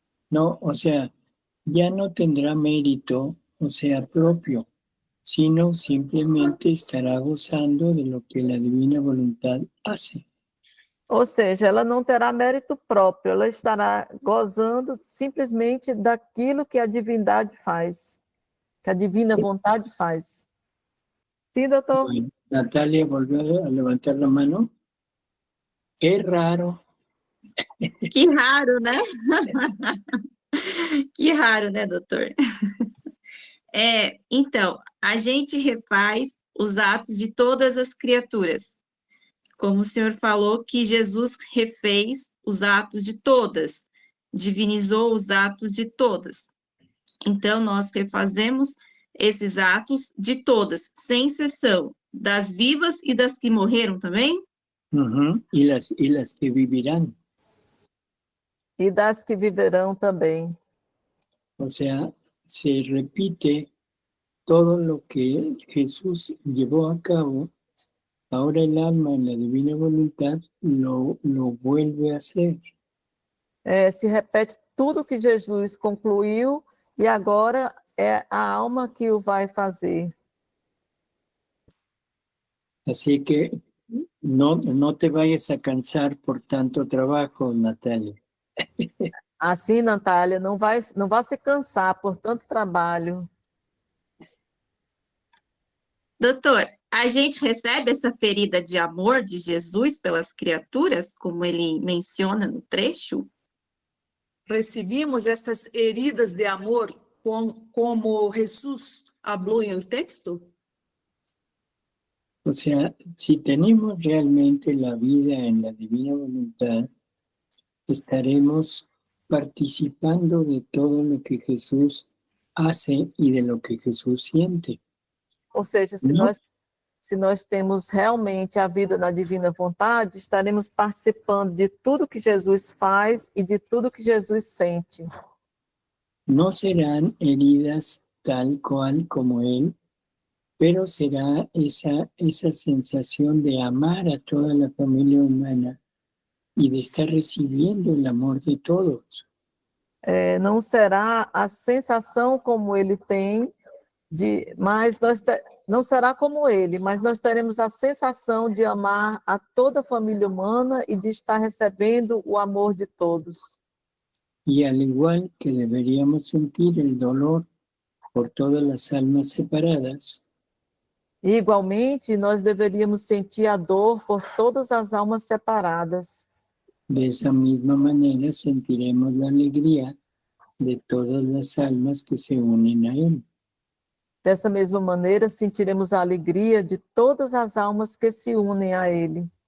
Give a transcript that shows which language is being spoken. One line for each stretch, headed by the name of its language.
Spanish: No, o sea, ya no tendrá mérito, o sea, propio, sino simplemente estará gozando de lo que la divina voluntad hace.
Portuguese: Ou seja, ela não terá mérito próprio, ela estará gozando simplesmente daquilo que a divindade faz, que a divina vontade faz. Sim, doutor?
Spanish: Bueno, Natalia volvió a levantar la mano. Qué raro.
Portuguese: Que raro, né? Que raro, né, doutor? Então, a gente refaz os atos de todas as criaturas. Como o senhor falou que Jesus refez os atos de todas, divinizou os atos de todas. Então, nós refazemos esses atos de todas, sem exceção, das vivas e das que morreram também?
Spanish: Y las que vivirán.
Portuguese: E das que viverão também.
Spanish: O sea, se repite todo lo que Jesús llevó a cabo. Ahora el alma en la divina voluntad lo vuelve a hacer.
Portuguese: Se repete tudo que Jesus concluiu e agora é a alma que o vai fazer.
Spanish: Así que no te vayas a cansar por tanto trabajo, Natalia.
Portuguese: Assim, Natália, não vai se cansar por tanto trabalho. Doutor, a gente recebe essa ferida de amor de Jesus pelas criaturas, como ele menciona no trecho?
Spanish: Recibimos estas heridas de amor como Jesús habló en el texto. O sea, si tenemos realmente la vida en la divina voluntad, estaremos participando de todo lo que Jesús hace y de lo que Jesús siente.
Portuguese: Ou seja, se nós temos realmente a vida na divina vontade, estaremos participando de tudo que Jesus faz e de tudo que Jesus sente.
Spanish: No serán heridas tal cual como Él, pero será esa sensación de amar a toda la familia humana y de estar recibiendo el amor de todos.
Portuguese: Não será a sensação como ele tem, mas não será como ele, mas nós teremos a sensação de amar a toda a família humana e de estar recebendo o amor de todos.
Spanish: Y al igual que deberíamos sentir el dolor por todas las almas separadas,
Portuguese: E, igualmente, nós deveríamos sentir a dor por todas as almas separadas.
Spanish: de esa misma manera sentiremos la alegría de todas las almas que se unen a Él.
Portuguese: Dessa mesma maneira, sentiremos a alegria de todas as almas que se unem a Ele.